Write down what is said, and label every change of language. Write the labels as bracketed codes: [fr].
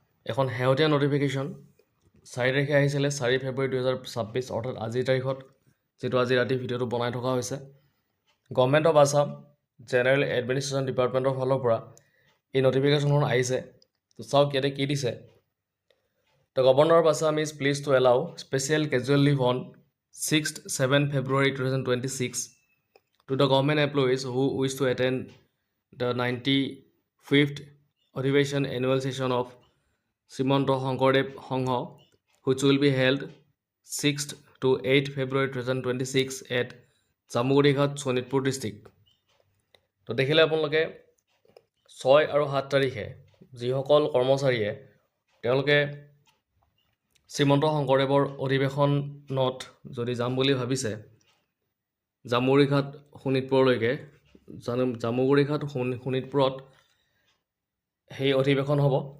[as] এখন শেহতীয়া নটিফিকেশ্যন 4 তাৰিখে আহিছিলে, 4 ফেব্ৰুৱাৰী 2026, অৰ্থাৎ আজিৰ তাৰিখত, যিটো আজি ৰাতি ভিডিঅ'টো বনাই থকা হৈছে। Government of Assam general administration ডিপাৰ্টমেণ্টৰ ফালৰ পৰা এই নটিফিকেশ্যনখন আহিছে। তো চাওক ইয়াতে কি দিছে। [en] The Governor of Assam is pleased to allow special casual leave on 6th 7 February 2026 to the government employees who wish to attend the 95th Adhivation annual session of Srimanto Shonkordev Sangha, which will be held 6th to 8th February 2026 at Jamugurighat, Sonitpur district. [as] তো দেখিলে আপোনালোকে 6 আৰু 7 তাৰিখে যিসকল কৰ্মচাৰীয়ে তেওঁলোকে শ্ৰীমন্ত শংকৰদেৱৰ অধিৱেশনত যদি যাম বুলি ভাবিছে, জামুগুৰিঘাট শোণিতপুৰলৈকে, জামুগুৰিঘাট শোণিতপুৰত সেই অধিৱেশন হ'ব।